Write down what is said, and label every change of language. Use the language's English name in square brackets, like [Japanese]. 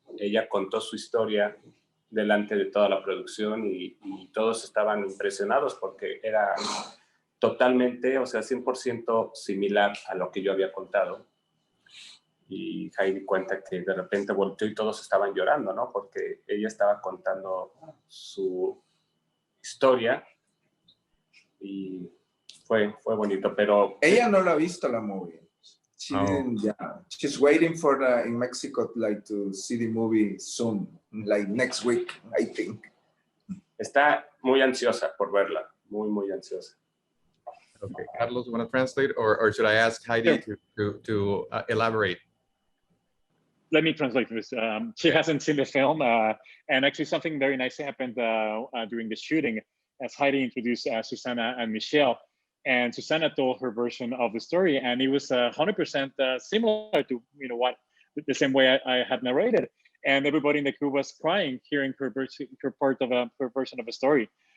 [Spanish] Ella contó su historia delante de toda la producción y todos estaban impresionados porque era totalmente, o sea, 100% similar a lo que yo había contado. Y Heidi cuenta que de repente volteó y todos estaban llorando, ¿no?, porque ella estaba contando su historia y fue bonito, pero... Ella no la ha visto la movie. [English] She didn't, yeah. She's waiting for in Mexico like to see the movie soon, like next week, I think. [Spanish] Está muy ansiosa por verla, muy ansiosa. [English] Okay, Carlos, want to translate, or should I ask Heidi to elaborate? Let me translate this. She hasn't seen the film, and actually something very nice happened during the shooting, as Heidi introduced Susana and Michelle, and Susana told her version of the story, and it was 100% similar to what the same way I had narrated, and everybody in the crew was crying hearing her part of her version of a story.